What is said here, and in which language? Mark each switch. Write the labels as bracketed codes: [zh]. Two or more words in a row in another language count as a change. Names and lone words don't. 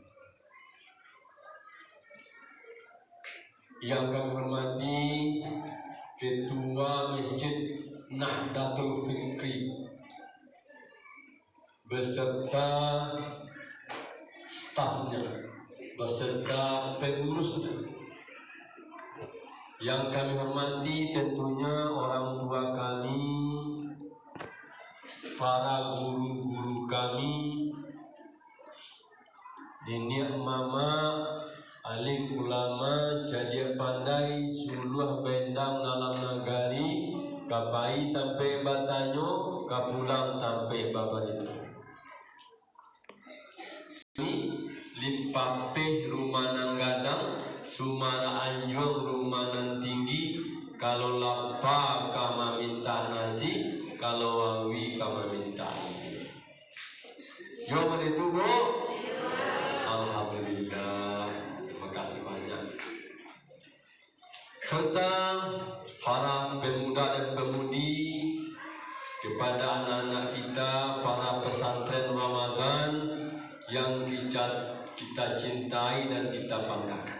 [id] Yang kami hormati Ketua Masjid Nahdlatul Fikri beserta stafnya, beserta pengurusnya. Yang kami hormati tentunya orang tua kami, para guru-guru kami, [min] nenek mama, alim ulama, jadi pandai, suluh bendang dalam nagari, kapai sampai batanyo, kapulang sampai babalito. Limpapeh rumah nanggadang, Sumara Anjung rumah nan tinggi, kalau lapar kama minta nasi, kalau wawi kama minta air. [id] Jawaban itu Bu? Alhamdulillah, terima kasih banyak. Serta para pemuda dan pemudi, kepada anak-anak kita, para pesantren Ramadan yang kita cintai dan kita banggakan.